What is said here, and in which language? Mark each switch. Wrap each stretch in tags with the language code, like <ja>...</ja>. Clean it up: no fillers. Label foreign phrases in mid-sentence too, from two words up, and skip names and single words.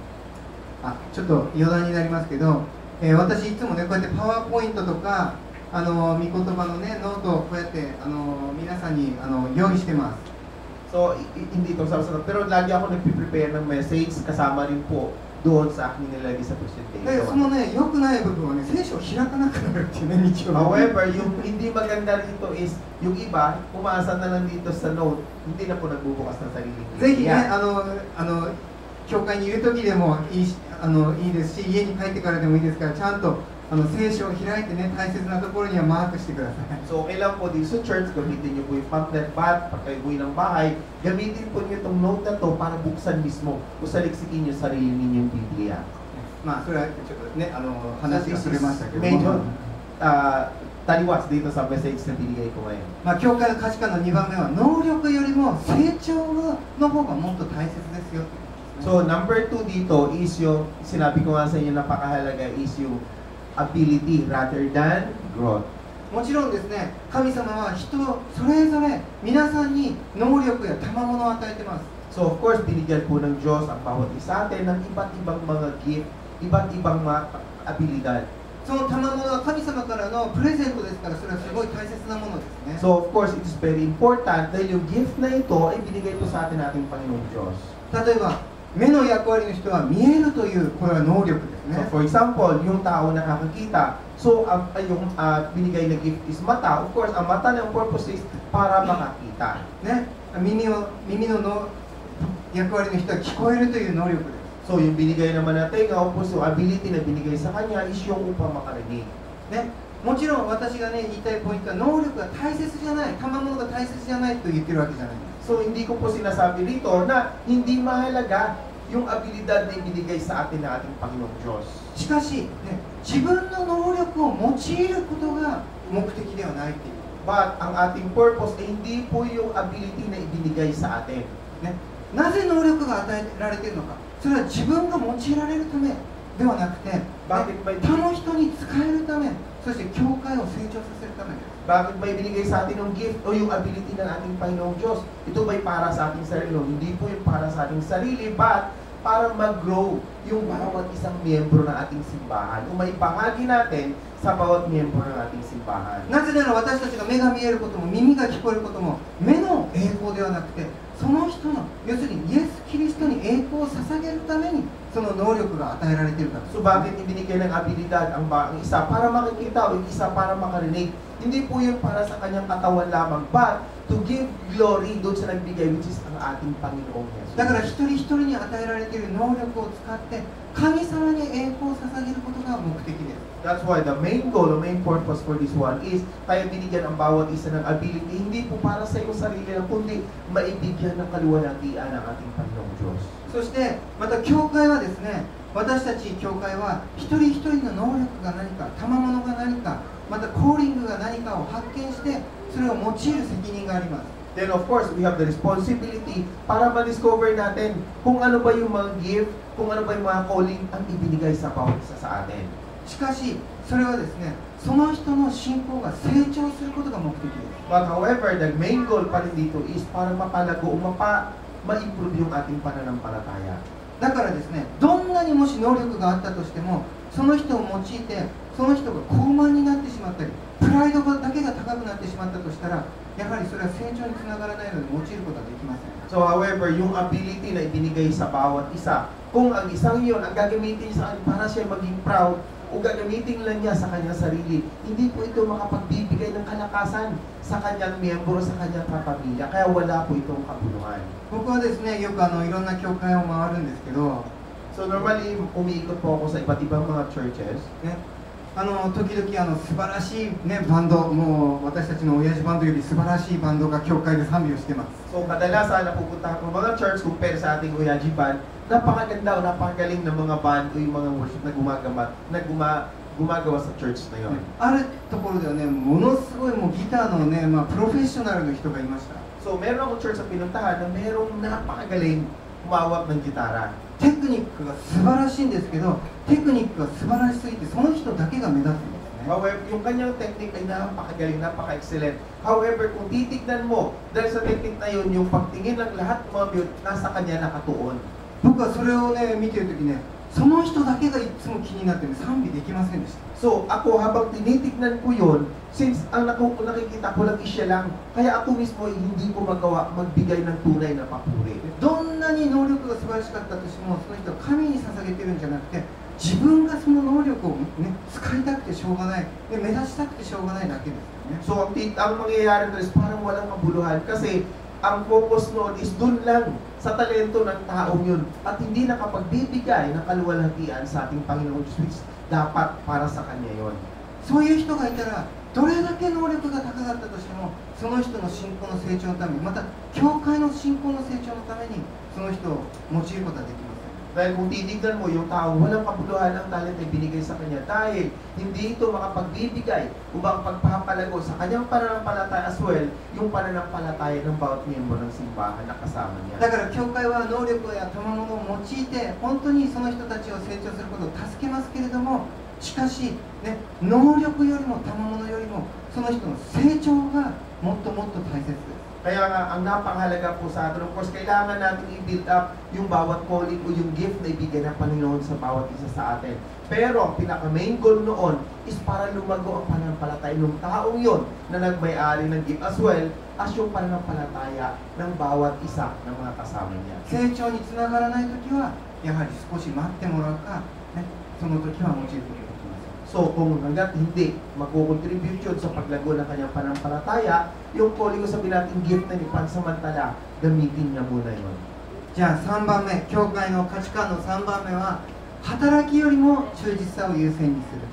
<ja>ちょっと余談になりますけど、私いつもね、こうやってパワーポイントとか、御言葉のね、ノートをこうやって皆さんに用意してます。</ja> <tl>So, hindi ito sasagot. Pero lagi ako nagpiprepare ng message, kasama rin po doon sa aking nilalagay sa</tl> <ja>で、そ</ja> <tl>presentation.</tl> <ja>のね、良くない部分はね、聖書を開かなくなるっていうね、日曜日。</ja> <tl>However, yung hindi maganda rito is, yung iba, umaasa na lang dito sa note, hindi na po nagbubukas ng sariling</tl> <ja>ぜひね、</ja> <tl>Biblia.</tl> <ja>教会にいる時でもいいし、いいですし、家に帰ってからでもいいですから、ちゃんと聖書を開いてね、大切なところにはマークしてください。</ja> <tl>So, okay lang po dito sa church, gamitin niyo po yung pamphlet, but pag kayo buhay ng bahay, gamitin po niyo itong note na to para buksan mismo o saliksikin niyo sarili ninyong Biblia.</tl> <ja>まあ、それはちょっとね、話</ja> <tl>So,</tl> <ja>が</ja> <tl>this</tl> <ja>それ</ja> <tl>is</tl> <ja>ましたけど</ja> <tl>medyo</tl> <ja>も、</ja> <tl>taliwas dito sa message na binigay ko ngayon.</tl> <ja>まあ、教会の価値観の2番目は、能力よりも成長の方がもっと大切ですよ。</ja> <tl>So, number 2 dito is yung, sinabi ko nga sa inyo, napakahalaga is yung</tl> <en>ability rather than growth.</en> <ja>もちろんですね、神様は人それぞれ皆さんに能力や賜物を与えてます。</ja> <en>So, of course,</en> <tl>binigyan po ng Diyos ang bawat isa atin ng iba't ibang mga gift, iba't ibang mga abilidad.</tl> <ja>その賜物は神様からのプレゼントですから、それはすごい大切なものですね。</ja> <en>So, of course, it is very important</en> <tl>dahil yung gift na ito ay binigay po sa atin ating Panginoong Diyos.</tl> <ja>例えば、目の役割の人は見えるという、これは能力です</ja> <tl>So,</tl> <ja>ね。</ja> <en>for example,</en> <tl>yung tao nakakakita, so yung binigay na gift is mata.</tl> <en>Of course,</en> <tl>ang mata ng purpose is para makakita.</tl> <ja>ね、耳の役割の人は聞こえるという能力です。</ja> <tl>So, yung binigay naman na tenga,</tl> <en>of course,</en> <tl>yung ability na binigay sa kanya is yung upang makarinig.</tl> <ja>ね、もちろん私がね、言いたいポイントは能力が大切じゃない、賜物が大切じゃないと言ってるわけじゃないんです。</ja> <tl>So, hindi ko po sinasabi rito na hindi mahalaga yung abilidad na ibinigay sa atin ng ating Panginoong Diyos.</tl> <ja>しかし、ね、自分の能力を用いることが目的ではないっていう。</ja> <tl>But, ang ating purpose ay hindi po yung ability na ibinigay sa atin.</tl> <ja>ね、なぜ能力が与えられているのか、それは自分が用いられるためではなくて、他の人に使えるため、そして教会を成長させるためです。</ja> <tl>Bakit may binigay sa atin ng gift o yung ability ng ating Panginoong Diyos? Ito ba'y para sa ating sarili? Hindi po yung para sa ating sarili, but para mag-grow yung bawat isang miyembro ng ating simbahan. O may bahagi natin sa bawat miyembro ng ating simbahan.</tl> <ja>なぜなら私たちが目が見えることも耳が聞こえることも目の栄光ではなくて、その人の要するにイエス・キリストに栄光を捧げるためにその能力が与えられているからです。</ja> <tl>So bakit ibinigay ng abilidad ang isa para makikita o yung isa para makarinig? Hindi po yun para sa kanyang katawan lamang,</tl> <en>but to give glory</en> <tl>doon sa nagbigay,</tl> <en>which is</en> <tl>ang ating Panginoong Jesus.</tl> <ja>だから一人一人に与えられている能力を使って神様に栄光を捧げることが目的です。</ja> <en>That's why the main goal, the main purpose for this one is</en> <tl>kaya binigyan ang bawat isa ng ability, hindi po para sa iyong sarili lang, kundi maibigyan ng kaluwalhatian ng ating Panginoong Diyos.</tl> <ja>そしてまた教会はですね、私たち教会は一人一人の能力が何か、賜物が何か、またコーリングが何かを発見してそれを用いる責任があります。</ja> <en>Then of course, we have the responsibility</en> <tl>para ma-discover natin kung ano ba yung mga gift, kung ano ba yung mga calling ang ibinigay sa bawat isa sa atin.</tl> <ja>しかしそれはですね、その人の信仰が成長することが目的です。</ja> <en>But however, the main goal</en> <tl>pa rin dito is para mapalago o ma-improve yung ating pananampalataya.</tl> <ja>だからですね、どんなにもし能力があったとしても、その人を用いてその人が高慢になってしまったり、プライドだけが高くなってしまったとしたら、やはりそれは成長につながらないので用いることはできません。</ja> <en>So however,</en> <tl>yung ability na ibinigay sa bawat isa, kung ang isang yun, ang gagamitin sa kanya para siya maging proud, o gagamitin lang niya sa kanyang sarili, hindi po ito makapagbibigay ng kalakasan sa kanyang miyembro, sa kanyang kapamilya. Kaya wala po itong kabuluhan.</tl> <ja>僕はですね、よくいろんな教会を回るんですけど、</ja> <en>So normally,</en> <tl>umiikot po ako sa iba't ibang mga churches.</tl> <ja>ね、時々素晴らしい、ね、バンド、もう私たちの親父バンドより素晴らしいバンドが教会で賛美をしてます。</ja> <tl>So kadalasan napupunta ako mga church compare sa ating Uyaji band, napakaganda o napakagaling ng mga band o yung mga worship na gumagawa sa church na yun.</tl> <ja>あるところではね、ものすごいもうギターのね、プロフェッショナルの人がいました。</ja> <tl>So meron akong church sa pinuntahan na merong napakagaling humawak ng gitara.</tl> <ja>テクニックが素晴らしいんですけど、テクニックが素晴らしすぎてその人だけが目立つんですね。</ja> <tl>However, yung kanyang technique ay napakagaling, napaka-excellent. However, kung titignan mo, dahil sa technique na yun, yung pagtingin ng lahat ng mga mute, nasa kanya nakatuon.</tl> <ja>僕はそれをね、見てるときね、その人だけがいつも気になってね、賛美できませんでした。</ja> <tl>So, ako habang tinitignan ko yun, since ang nakikita ko lang is siya lang, kaya ako mismo ay hindi ko magawa magbigay ng tunay na papuri.</tl> <ja>どんななに能力が素晴らしかったとしても、その人は神に捧げてるんじゃなくて、自分がその能力を、ね、使いたくてしょうがない、で目立ちたくてしょうがないだけですよね。</ja> <tl>So ang mangyayari doon is parang walang kabuluhan kasi ang focus noon is dun lang sa talento ng taong yun at hindi nakapagbibigay ng kaluwalhatian sa ating Panginoon Diyos, which dapat para sa Kanya yon.</tl> <ja>そういう人がいたら、どれだけ能力が高かったとしても、その人の信仰の成長のために、また教会の信仰の成長のためにその人を用いることはできません。</ja> <tl>Dahil kung titignan mo yung taong walang kabuluhan ng talent ay binigay sa kanya dahil hindi ito makapagbibigay upang pagpapalago sa kanyang pananampalataya</tl> <en>as well,</en> <tl>yung pananampalataya ng bawat miyembro ng simbahan na kasama niya.</tl> <ja>だから教会は能力や賜物を用いて本当にその人たちを成長することを助けますけれども、しかし、ね、能力よりも賜物よりもその人の成長がもっともっと大切です。</ja> <tl>Kaya nga, ang napakahalaga po sa atin,</tl> <en>of course,</en> <tl>kailangan natin i-build up yung bawat calling o yung gift na ibigay ng Panginoon sa bawat isa sa atin. Pero ang pinaka-main goal noon is para lumago ang pananampalataya ng taong yon na nagmay-ari ng gift</tl> <en>as well as</en> <tl>yung pananampalataya ng bawat isa ng mga kasama niya.</tl> <ja>成長につながらないときはやはり少し待ってもらうか、ね、その時は用いていく。</ja> <tl>So kung hanggat hindi magkukontribute yun sa paglago ng kanyang pananampalataya, yung calling ko sabihin natin gift na ipansamantala, gamitin niya muna yun.</tl> <ja>じゃあ3番目、教会の価値観の3番目は働きよりも忠実さを優先にする。</ja>